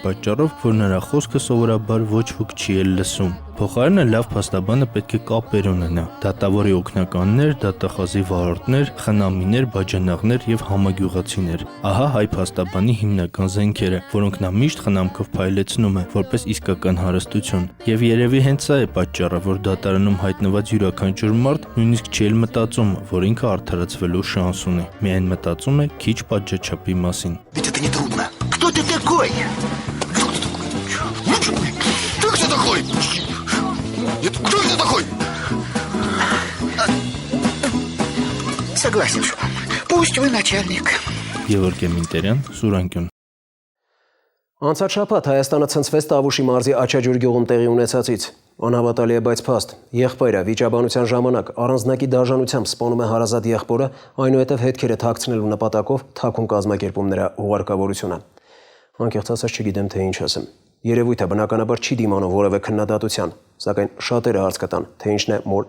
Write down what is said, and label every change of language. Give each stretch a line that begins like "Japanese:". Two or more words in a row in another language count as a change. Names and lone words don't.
Armenian: պատճառով, որ նրա խոսքը սովորաբար ոչ ոք չի էլ լսում։ Փոխարենը լավ փաստաբանը պետք է կապեր ունենա։ Դատավորի օգնականներ, դատախազի վարորդներ, խնամիներ, բաժանաղներ եւ համագյուղացիներ։ Ահա հայ փաստաբանի հիմնական զենքերը, որոնք նա միշտ խնամքով փայլեցնում է, որպես իսկական հարստություն։ Եվ երևի հենց սա է պատճառը, որ датարանում հայտնված յուրաքանչյուր մարդ նույնիսկ չի էլ մտածում, որ ինքը արդարացվելու շանս ունի։ Միայն մտածում է քիչ պատժաչափի մասին։
Russian: Это не трудно. Кто ты такой? Ты кто такой? Кто ты такой? Согласен с вами. Пусть вы начальник.
Armenian: Գևորգ Մինտերյան, Սուրանկյուն։ Անցած շաբաթ Հայաստանը ցնցվեց Տավուշի մարզի Աչաջուր գյուղում տեղի ունեցածից։ Անհավատալի է, բայց փաստ։ Եղբայրը վիճաբանության ժամանակ առանձնակի դաժանությամբ սպանում է հարազատ եղբորը, այնուհետև հետքերը թաքցնելու նպատակով թաքուն կազմակերպում նրա հուղարկավորությունը։ Անկեղծ ասած չգիտեմ, թե ինչ ասեմ։ Երևույթը բնականաբար չի դիմանում որևէ քննադատության, սակայն շատերը հարց կտան, թե ինչն է մոր